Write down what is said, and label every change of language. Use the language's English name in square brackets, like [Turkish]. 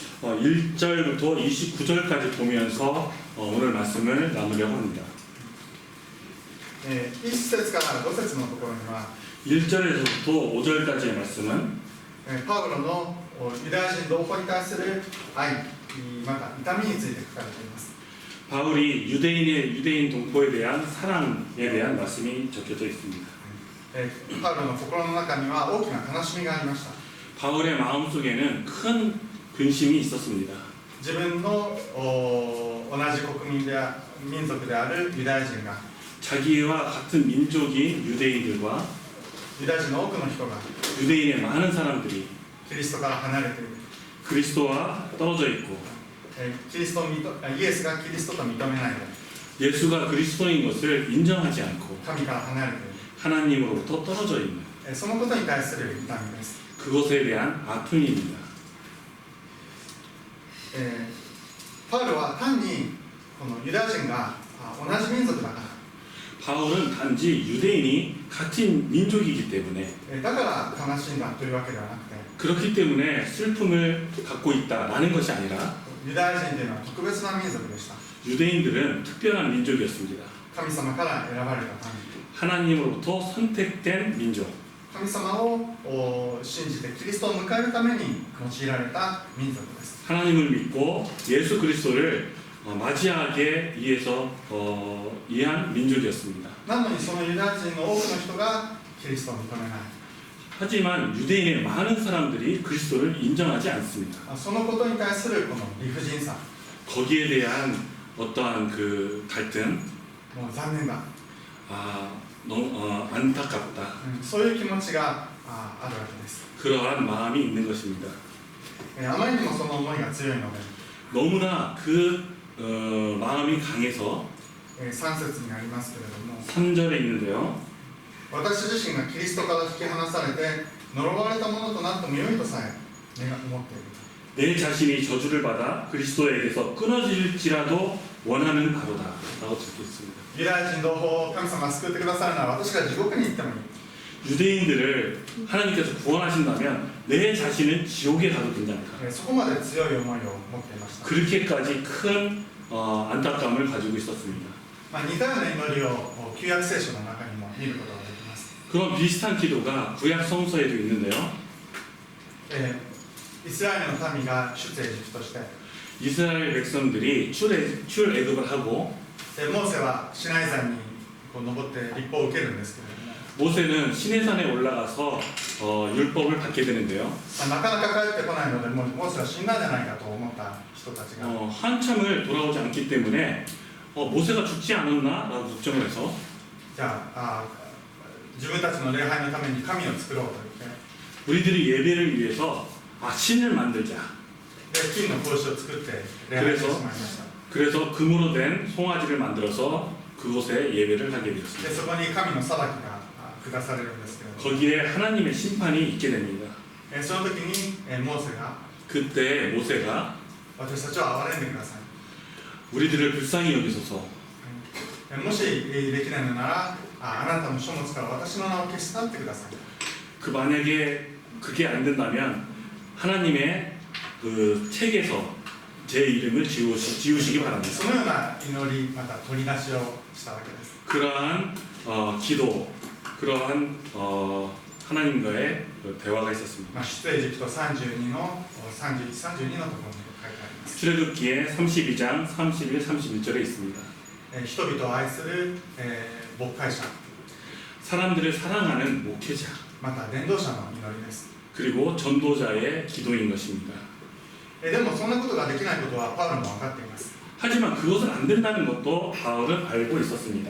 [Korean] 1절부터 29절까지 보면서 오늘 말씀을 나누려고 합니다. [Japanese] 1節から5節のところには [Korean] 1절에서부터 5절까지의 말씀은 [Japanese] パウロのユダヤ人同胞に対する愛、また痛みについて書かれています。 [Korean] 바울이 유대인 동포에 대한 사랑에 대한 말씀이 적혀져 있습니다. [Japanese] パウロの心の中には大きな悲しみがありました。 [Korean] 바울의 마음속에는 큰 근심이 있었습니다. [Japanese] 自分の同じ民族であるユダヤ人が [Korean] 자기와 같은 민족인 유대인들과 [Japanese] ユダヤ人の多くの人が [Korean] 유대인의 많은 사람들이 [Japanese] キリストから離れている、 [Korean] 그리스도와 떨어져 있고 [Japanese] イエスがキリストと認めないで [Korean] 예수가 그리스도인 것을 인정하지 않고 [Japanese] 神から離れてい [Korean] 하나님으로부터 떨어져 있는 [Japanese] る、そのことに対する痛みです。 [Korean] 그것에 대한 아픔입니다. [Japanese] パウロは単にこのユダヤ人が同じ民族だか [Korean] 바울은 단지 유대인이 같은 민족이기 때문에 [Japanese] ら、だから悲しんだというわけではなくて、 [Korean] 그렇기 때문에 슬픔을 갖고 있다라는 것이 아니라 [Japanese] ユダヤ人というのは特別な民族でした。 [Korean] 유대인들은 특별한 민족이었습니다. [Japanese] 神様から選ばれた民、 [Korean] 하나님으로부터 선택된 민족, [Japanese] 神様を信じてキリストを迎えるために用いられた民族です。 [Korean] 하나님을 믿고 예수 그리스도를 맞이하게 이해한 민족이었습니다. [Japanese] なのにそのユダヤ人の多くの人がキリストを認めない。 [Korean] 하지만 유대인의 많은 사람들이 그리스도를 인정하지 않습니다. [Japanese] そのことに対するこの理不尽さ、 [Korean] 거기에 대한 어떠한 그 갈등, [Japanese] もう残念だ、 [Korean] 너무 안타깝다. [Japanese] そういう気持ちがあるわけです。 [Korean] 그러한 마음이 있는 것입니다. [Japanese] あまりにもその思いが強いので、 [Korean] 너무나 그 마음이 강해서 [Japanese] 3節にありますけれども、 [Korean] 3절에 있는데요. [Japanese] 私自身がキリストから引き離されて呪われたものとなってもよいとさえ思っている。 [Korean] 내 자신이 저주를 받아 그리스도에게서 끊어질지라도 원하는 바로다 라고 적혀있습니다. [Japanese] ユダヤ人同胞を神様が救ってくださるなら私が地獄に行ってもいい。 [Korean] 유대인들을 하나님께서 구원하신다면 내 자신은 지옥에 가도 된다니까. [Japanese] そこまで強い思いを持っていました。 [Korean] 그렇게까지 큰 안타까움을 가지고 있었습니다. [Japanese] 似たような祈りを旧約聖書の中にも見ることができます。 [Korean] 그런 비슷한 기도가 구약 성서에도 있는데요. [Japanese] イスラエルの民が出エジプトして、 [Korean] 이스라엘 백성들이 출애굽을 하고 [Japanese] モーセはシナイ山に登って立法を受けるんですけれども、 [Korean] 모세는 시내산에 올라가서 율법을 받게 되는데요. [Japanese] なかなか帰ってこないので、もうモーセは死んだんじゃないかと思った人たちが、 [Korean] 한참을 돌아오지 않기 때문에 모세가 죽지 않았나라고 걱정을 해서 [Japanese] じゃあ自分たちの礼拝のために神を作ろうと言って、 [Korean] 우리들이 예배를 위해서 신을 만들자. [Japanese] で金の格子を作って礼拝してしまいました。 [Korean] 그래서 금으로 된 송아지를 만들어서 그곳에 예배를 하게 で 되었습니다. [Japanese] そこに神の裁きが下されるんですけれども、 [Korean] 거기에 하나님의 심판이 있게 됩니다. [Japanese] その時にモーセが [Korean] 그때 모세가 [Japanese] 私たちを憐れんでください。 [Korean] 우리들을 불쌍히 여기소서 [Japanese] もしできないのならあなたの書物から私の名を消し去ってください。 [Korean] 그 만약에 그게 안 된다면 하나님의 그 책에서 제 이름을 지우시기 바랍니다. [Japanese] そのような祈りまた取り出しをしたわけです。 [Korean] 그러한 기도, 그러한 하나님과의 대화가 있었습니다. [Japanese] 出エジプト32の31、32のところに書いてあります。 [Korean] 출애굽기에 32장 31, 31절에 있습니다. [Japanese] 人々を愛する牧会者、 [Korean] 사람들을 사랑하는 목회자, [Japanese] また伝道者の祈りです。 [Korean] 그리고 전도자의 기도인 것입니다. [Japanese] でもそんなことができないことはパウロも分かっています。 [Korean] 하지만 그것은 안 된다는 것도 바울은 알고 있었습니다.